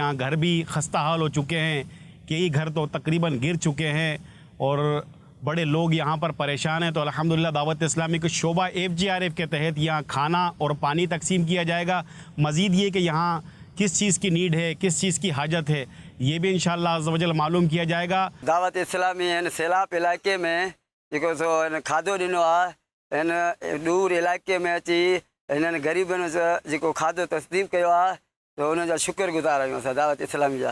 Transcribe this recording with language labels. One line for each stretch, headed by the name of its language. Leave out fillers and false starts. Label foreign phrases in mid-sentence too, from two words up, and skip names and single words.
Urdu: یہاں گھر بھی خستہ حال ہو چکے ہیں، کئی گھر تو تقریباً گر چکے ہیں اور بڑے لوگ یہاں پر پریشان ہیں۔ تو الحمدللہ دعوت اسلامی کے شعبہ FGRF کے تحت یہاں کھانا اور پانی تقسیم کیا جائے گا۔ مزید یہ کہ یہاں کس چیز کی نیڈ ہے، کس چیز کی حاجت ہے، یہ بھی انشاءاللہ عز و جل معلوم کیا جائے گا۔
Sindhi: دعوت اسلامی
Urdu: سیلاب علاقے میں
Sindhi: जेको सो खाधो ॾिनो आहे, हिन दूर इलाइक़े में अची हिननि ग़रीबनि जेको खाधो तस्दीम कयो आहे, त हुन जा शुक्रगुज़ार आहियूं असां दावत इस्लामी जा।